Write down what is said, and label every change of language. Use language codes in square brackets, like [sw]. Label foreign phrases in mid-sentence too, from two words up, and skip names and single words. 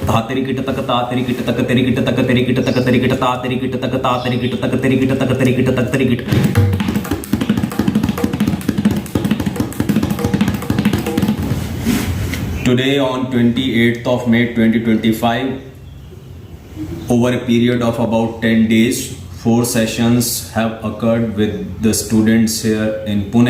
[en] तेरी किट तक ता तेरी किट तक तेरी किट तक तेरी किट तक तेरी किट ता तेरी किट तक ता तेरी किट तक तेरी किट तक तेरी किट तक तेरी किट. Today on 28th of May 2025, over a period of about 10 days, 4 sessions have occurred with the students here in Pune.